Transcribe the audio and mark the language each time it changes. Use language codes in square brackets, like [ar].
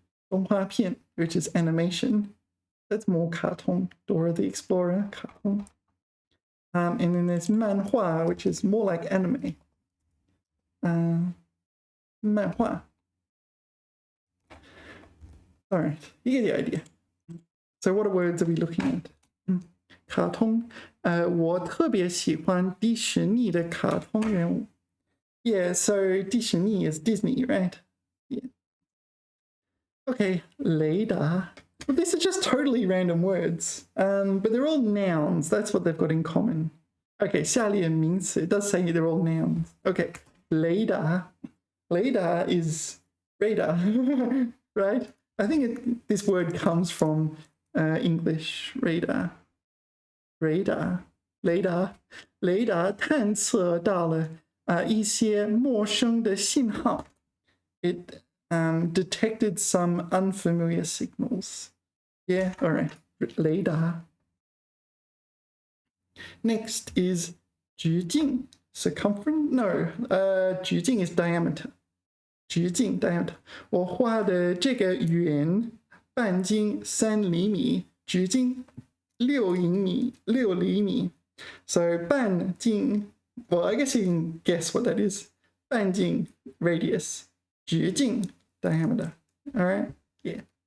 [en] 动画片, which is animation. That's more 卡通, Dora the Explorer, 卡通. And then there's 漫画, which is more like anime. [zh] 漫画. [en] All right, you get the idea. So what words are we looking at? [zh] 卡通. 我特别喜欢迪士尼的卡通人物. [en] Yeah, so 迪士尼 is Disney, right? Yeah. Okay, 雷达.Well, these are just totally random words, but they're all nouns. That's what they've got in common. Okay, 下列名词.It does say they're all nouns. Okay, 雷达.雷达 is radar, right? I think this word comes from English radar. Radar. [zh] 雷达探测到了一些陌生的信号. [en] It detected some unfamiliar signals. Yeah, all right. Radar. Next is 直径. circumference? No, 直径 is diameter. 直径 diameter. [zh] 我画的这个圆半径3厘米，直径6厘米。 [en] So 半径, well, I guess you can guess what that is. 半径 radius, 直径 diameter. All right? Yeah.